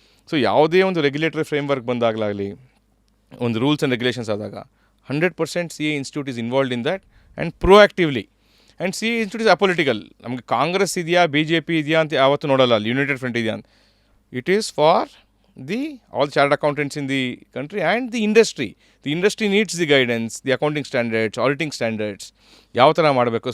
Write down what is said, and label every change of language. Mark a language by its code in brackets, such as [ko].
[kn] So ಯಾವುದೇ ಒಂದು regulatory framework ಬಂದಾಗಲಾಗಲಿ, ಒಂದು ರೂಲ್ಸ್ ಆ್ಯಂಡ್ ರೆಗ್ಯುಲೇಷನ್ಸ್ ಆದಾಗ [en] 100% CA Institute is involved in that and proactively. And CA Institute is apolitical. [kn] ನಮಗೆ ಕಾಂಗ್ರೆಸ್ ಇದೆಯಾ B J P ಇದೆಯಾ ಅಂತ ಯಾವತ್ತೂ ನೋಡಲ್ಲ, ಅಲ್ಲಿ ಯುನೈಟೆಡ್ ಫ್ರಂಟ್ ಇದೆಯಾ ಅಂತ. [en] It is for the all chart accountants in the country and the industry. The industry needs the guidance, the accounting standards, auditing standards [kn] ಯಾವ ಥರ ಮಾಡಬೇಕು.